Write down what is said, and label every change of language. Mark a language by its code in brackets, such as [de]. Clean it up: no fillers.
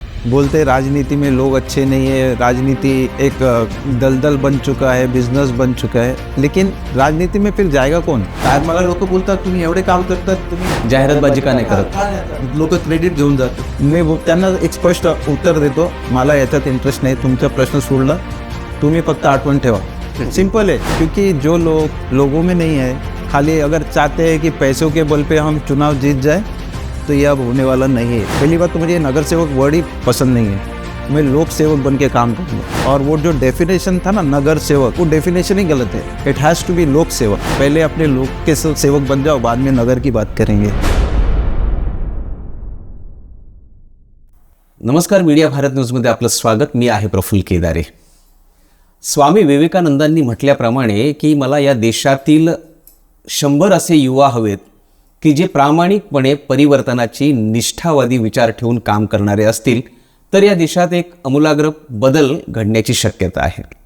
[hi] बोलते राजनीति में लोग अच्छे नहीं है, राजनीति एक दलदल बन चुका है, बिझनेस बन चुका है, लेकिन राजनीति में फिर जाएगा कौन? [mr] आज मला लोक बोलतात तुम्ही एवढे काम करतात, तुम्ही जाहिरातबाजी का नाही करत? लोक क्रेडिट घेऊन जातात. मी त्यांना एक स्पष्ट उत्तर देतो, मला याच्यात इंटरेस्ट नाही. तुमचा प्रश्न सोडला, तुम्ही फक्त आठवण ठेवा. [hi] सिंपल है, क्योंकि जो लोगों में नहीं है, खाली अगर चाहते हैं कि पैसों के बल पे हम चुनाव जीत जाए तो ये अब होने वाला नहीं है. पहली बात तो मुझे नगर सेवक वर्ड ही पसंद नहीं है. मैं लोक सेवक बन के काम करूँगा. और वो जो डेफिनेशन था ना नगर सेवक, वो डेफिनेशन ही गलत है. [en] it has to be [hi] लोक सेवक. पहले अपने लोक के सेवक बन जाओ, बाद में नगर की बात करेंगे. [mr] नमस्कार, मीडिया भारत न्यूजमध्ये आपलं स्वागत. मी आहे प्रफुल्ल केदारे. स्वामी विवेकानंदांनी म्हटल्याप्रमाणे की मला या देशातील 100 असे युवा हवेत की जे प्रामाणिकपणे परिवर्तनाची निष्ठावादी विचार ठेवून काम करणारे असतील तर या देशात एक आमूलाग्र बदल घडण्याची शक्यता आहे.